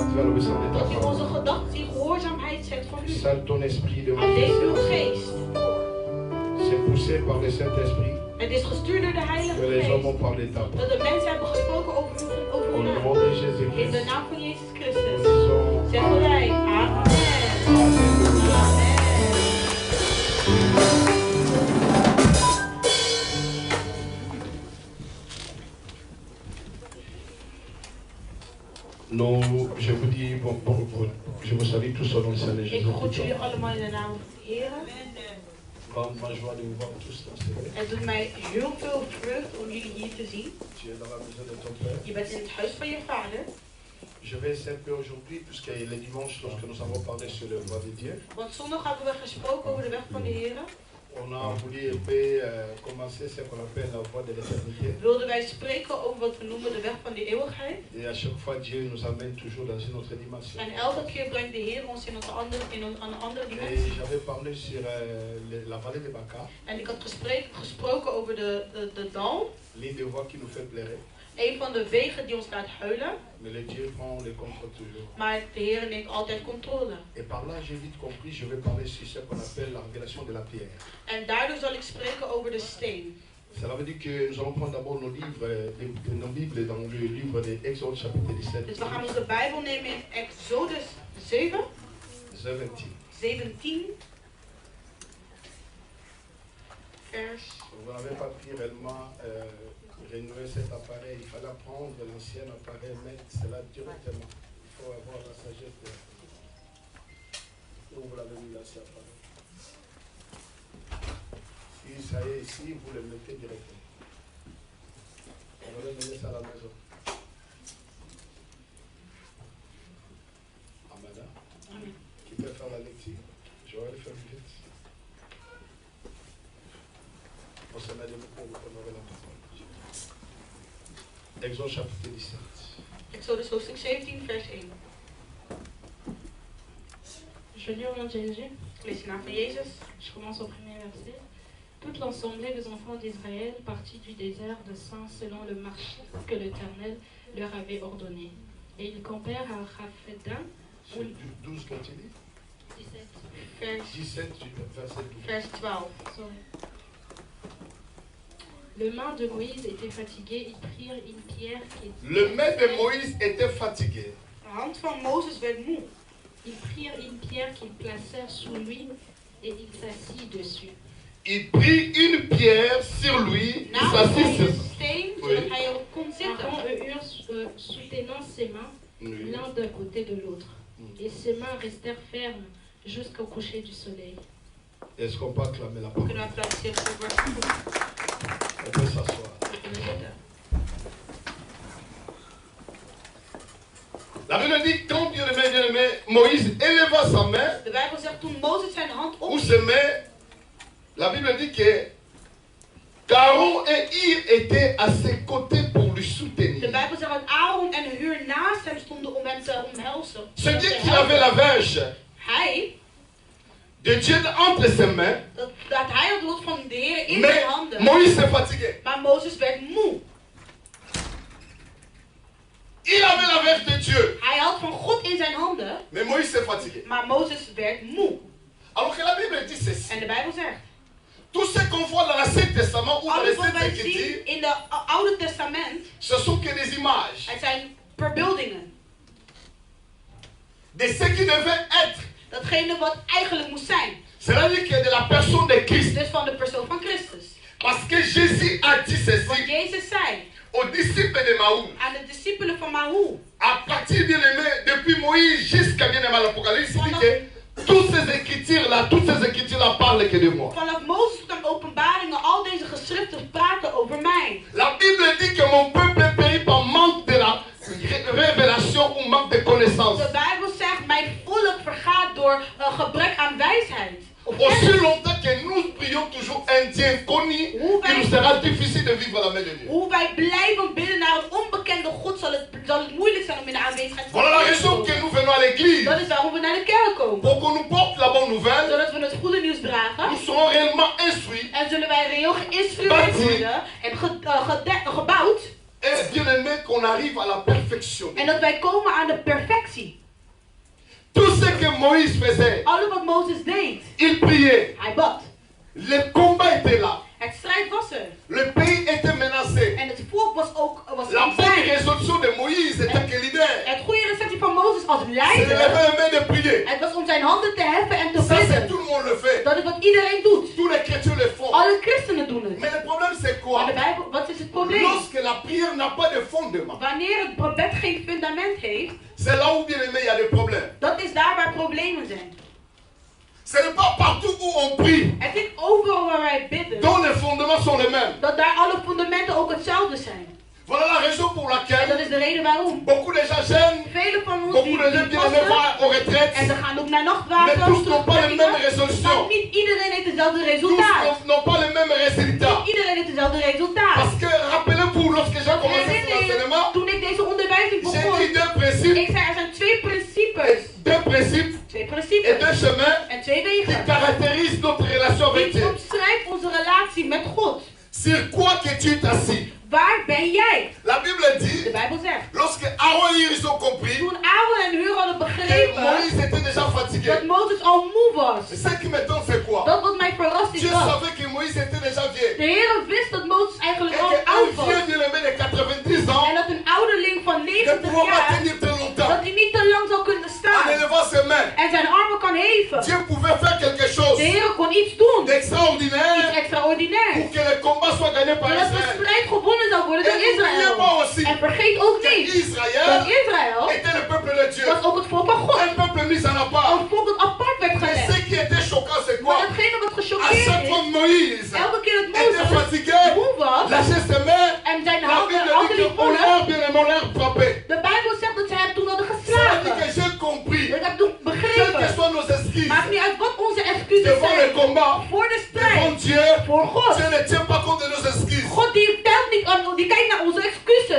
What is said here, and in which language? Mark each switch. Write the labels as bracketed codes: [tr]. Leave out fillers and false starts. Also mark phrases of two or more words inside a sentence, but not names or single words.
[fr] obéissance de ta [nl] Dat u onze [fr] parole. [nl] gedachten in gehoorzaamheid zet van u. [fr] Sale ton esprit de [nl] Alleen uw [fr] mon [nl] geest. [fr] C'est poussé par le Saint-Esprit [nl] Het is gestuurd door de [fr] que [nl] Heilige [fr] les hommes ont [nl] Geest. [fr] parlé de ta [nl] Dat [fr] parole. [nl] de mensen hebben gesproken over [fr] Au [nl] uw [fr] nom [nl] naam. [fr] de [nl] In de [fr] Jésus-Christ, [nl] naam van Jezus [fr] nous [nl] Christus. [fr] disons [nl] Zeggen wij amen. [fr] Alléluia. [nl] Amen. [fr] Non, je vous dis, je vous salue tous au nom du Seigneur [nl] Ik groet jullie [fr] Jésus-Christ. [nl] allemaal in de naam van de Heer. [fr] Grande ma joie de vous voir tous dans ce lieu. [nl] Het doet mij heel veel vreugde om jullie hier te zien. [fr] Tu es dans la maison de ton Père. [nl] Je bent in het huis van je vader. [fr] Je vais essayer un peu aujourd'hui, puisque le dimanche, lorsque nous avons parlé sur le voie de Dieu, [nl] Want zondag hebben we gesproken over de weg van de Heer. [fr] on a voulu un peu commencer ce qu'on appelle la voie de l'éternité. [nl] Wilden wij spreken over wat we noemen de weg van de eeuwigheid. [fr] Et à chaque fois, Dieu nous amène toujours dans une autre dimension. [nl] En elke keer brengt de Heer ons in een andere [fr] Et [nl] dimensie. [fr] j'avais parlé sur la vallée de Baca, [nl] En ik had gesproken over de dal. [fr] l'une des voies qui nous fait pleurer. [nl] Een van de wegen die ons laat huilen. [fr] Mais le Dieu prend le contrôle toujours. [nl] Maar de Heer neemt altijd controle. [fr] Et par là, j'ai vite compris, je vais parler sur ce qu'on appelle la révélation de la pierre. [nl] En daardoor zal ik spreken over de steen. [fr] Cela veut dire que nous allons prendre d'abord nos livres, nos Bibles dans le livre d'Exode chapitre 17. [nl] Dus we gaan onze Bijbel nemen in Exodus 7, 17. 17, vers. [fr] Vous n'avez pas pu réellement renouer cet appareil. Il fallait prendre l'ancien appareil, mettre cela directement. Il faut avoir la sagesse de... Où vous l'avez mis là, cet appareil. Si ça y est ici, vous le mettez directement. On va mener ça à la maison. Amanda, Amen. qui peut faire la lecture? Je vais le faire vite. On se met debout pour honorer la parole. Exode chapitre 17. [nl] Exodus hoofdstuk 17, vers 1. [fr] Je lis au nom de Jésus. [nl] Ik lees de naam van Jezus. [fr] Je commence au premier verset. Toute l'assemblée des enfants d'Israël partit du désert de Sin selon le marché que l'Éternel leur avait ordonné. Et ils campèrent à Raphidim. C'est 12 continue. 17. Vers, 17, verset 12. vers 12. Sorry. Le main de Moïse était fatigué, ils prirent une pierre qui était... Le maître de Moïse était fatigué. [nl] De hand van Mozes werd moe. [fr] Ils prirent une pierre qu'ils placèrent sous lui et il s'assit dessus. Il prit une pierre sur lui, il [nl] Naast [fr] s'assit [nl] hij [fr] sur [nl] een steen, zodat hij erop kon Aaron zitten. [fr] et Hur soutenant ses mains Oui. l'un d'un côté de l'autre. Et ses mains restèrent fermes jusqu'au coucher du soleil. Est-ce qu'on peut acclamer la parole? [nl] Kunnen we applaudisseren voor het woord van God? [fr] On peut s'asseoir. [nl] We kunnen zitten. [fr] La Bible dit, quand bien-aimé, Moïse éleva sa main, [nl] De Bijbel zegt toen Mozes zijn hand [fr] ou [nl] op. [fr] se met, la Bible dit que Aaron et Hur étaient à ses côtés pour lui [nl] De [fr] soutenir. [nl] Bijbel zegt dat Aaron en Hur naast hem stonden om hem te omhelzen. [fr] Se dit qu'il avait la verge [nl] Hij, [fr] de Dieu entre ses mains, [nl] dat hij het woord van de Heer in [fr] mais [nl] zijn handen. [fr] Moïse s'est fatigué. [nl] Maar Mozes werd moe. [fr] Il avait la verge de Dieu, [nl] Hij had van God in zijn handen, [fr] mais Moïse s'est fatigué. [nl] maar Mozes werd moe. [fr] Alors que la Bible dit ceci. [nl] En de Bijbel zegt, [fr] Tout ce qu'on voit dans l'Ancien Testament ou dans les [nl] alles wat [fr] Saintes [nl] wij [fr] Écritures, [nl] zien in het Oude Testament, [fr] ce sont que des images [nl] het zijn verbeeldingen. [fr] de ce qui devait être. [nl] Datgene wat eigenlijk moest zijn. [fr] C'est-à-dire que de la personne de Christ. [nl] Dus van de persoon van Christus. [fr] Parce que Jésus a dit [nl] Want [fr] ceci [nl] Jezus zei [fr] aux disciples de Mahoum. [nl] aan de discipelen van Mahu, [fr] À partir bien aimé, depuis Moïse jusqu'à bien aimé l'Apocalypse, il dit que toutes ces écritures-là parlent que de moi. [nl] vanaf Mozes tot aan openbaringen, al deze geschriften praten over mij. [fr] La Bible dit que mon peuple périt par manque de la révélation ou manque de connaissance. [nl] De Bijbel zegt, mijn volk vergaat door een gebrek aan wijsheid. Of [fr] Aussi [nl] kennis. [fr] longtemps que nous prions toujours un Dieu connu, il nous sera difficile de vivre la main de Dieu. [nl] Hoe wij blijven bidden naar een onbekende God, zal het moeilijk zijn om in de aanwezigheid van [fr] Voilà la [nl] God te [fr] raison [nl] komen. [fr] que nous venons à l'église. [nl] Dat is waarom we naar de kerk komen. [fr] Pour qu'on nous porte la bonne nouvelle, [nl] Zodat we het goede nieuws [fr] nous [nl] dragen. [fr] serons réellement instruits [nl] En zullen wij reëel geïnstrueerd worden en gebouwd. [fr] et bien aimé qu'on arrive à la perfection. [nl] En dat wij komen aan de perfectie. [fr] Moïse faisait, [nl] Alles wat Mozes deed. [fr] il priait. [nl] Hij bad. [fr] Le combat était là. [nl] Het strijd was er. [fr] Le pays était menacé. [nl] En het volk was ook [fr] La bonne [nl] bedreigd. [fr] résolution de Moïse était que leader. [nl] Het goede receptie van Mozes als [fr] C'est de [nl] leider. [fr] lever les mains de prier. [nl] Het was om zijn handen te heffen en te [fr] Ça, c'est [nl] bidden. [fr] tout le monde le fait. [nl] Dat is wat iedereen doet. [fr] Tous les chrétiens le font. [nl] Alle christenen doen het. [fr] Mais le problème, c'est [nl] Maar [fr] quoi? [nl] de Bijbel, wat is het probleem? [fr] Lorsque la prière n'a pas de fondement, [nl] Wanneer het gebed geen fundament heeft, [fr] c'est là où, bien aimé, il y a des problèmes. [nl] dat is daar waar problemen zijn. [fr] Ce n'est pas partout où on prie [nl] Het is overal waar wij bidden, [fr] dont les fondements sont les mêmes. [nl] dat daar alle fundamenten ook hetzelfde zijn. [fr] Voilà la raison pour [nl] En dat [fr] laquelle [nl] is de reden waarom. [fr] beaucoup de gens jeûnent, [nl] Velen van ons die [fr] beaucoup de gens bien aimés [nl] passen [fr] vont aux retraites, [nl] en ze gaan ook naar [fr] mais [nl] nachtwaken, [fr] tous n'ont pas les mêmes [nl] maar [fr] résolutions. [nl] niet iedereen heeft hetzelfde [fr] Tous [nl] resultaat. [fr] n'ont pas les mêmes résultats. [nl] Niet iedereen heeft hetzelfde resultaat. [fr] Parce que, rappelez-vous, lorsque j'ai commencé cet [nl] Herinner je, [fr] enseignement, [nl] toen ik deze onderwijzing [fr] j'ai [nl] begon, [fr] dit deux principes, [nl] ik zei er zijn twee principes. [fr] deux principes [nl] Twee [fr] et [nl] principes [fr] deux chemins [nl] en twee [fr] qui [nl] wegen. [fr] caractérisent notre relation avec [nl] Die [fr] Dieu. [nl] omschrijft onze relatie met God. [fr] Sur quoi que tu t'assis? [nl] Waar ben jij? [fr] La Bible [nl] De [fr] dit, [nl] Bijbel zegt. [fr] lorsque Aaron et Hur ont compris [nl] Toen Aaron en Hur hadden [fr] que [nl] begrepen [fr] Moïse était déjà fatigué, [nl] dat Mozes al moe was. [fr] ce qui m'étonne, c'est quoi? [nl] Dat wat mij verrast is [fr] Dieu [nl] dat. [fr] savait que Moïse était déjà vieux. [nl] De Heer wist dat Mozes eigenlijk [fr] Et [nl] al [fr] qu'un [nl] oud was. [fr] vieux bien-aimé de 90 ans [nl] En dat een ouderling van [fr] ne [nl] 90 [fr] pouvait pas [nl] jaar, [fr] tenir très longtemps [nl] dat hij niet te lang zou kunnen [fr] en [nl] staan. [fr] élevant ses mains. [nl] En zijn armen kan heven. [fr] Dieu pouvait faire quelque chose [nl] De Heer kon iets doen. Iets [fr] d'extraordinaire [nl] extraordinair. [fr] pour que le combat soit gagné par [nl] Zodat de [fr] Israël. [nl] strijd gewonnen zou worden [fr] Et [nl] door [fr] n'oubliez [nl] Israël. [fr] pas aussi [nl] En vergeet ook [fr] que [nl] niet dat [fr] Israël [nl] Israël [fr] était le peuple de Dieu. [nl] was ook het volk van God. [fr] Un peuple mis en apart. [nl] Een volk dat apart werd [fr] Mais [nl] gelegd. [fr] ce qui était choquant, c'est [nl] Maar [fr] quoi? [nl] datgene wat [fr] À [nl] gechoqueerd [fr] chaque fois [nl] is, [fr] que Moïse [nl] elke keer dat [fr] était [nl] Mozes [fr] fatigué, [nl] moe was [fr] lâchait ses mains, [nl] en zijn [fr] la [nl] handen [fr] Bible [nl] handen [fr] dit [nl] liet [fr] qu'on [nl] voelen, [fr] l'a bien aimé, on l'a frappé. [nl] de Bijbel zegt dat ze hem toen hadden [fr] Ça veut dire [nl] geslagen. [fr] que j'ai compris, [nl] Ik heb toen [fr] quelles que [nl] begrepen. [fr] soient nos excuses, [nl] Maakt niet uit wat onze excuses [fr] devant le [nl] zijn. [fr] combat, [nl] Voor de [fr] devant [nl] strijd. [fr] Dieu, [nl] Voor God. [fr] Dieu ne tient pas compte de nos excuses. [nl] God die telt niet aan, die kijkt naar onze excuses.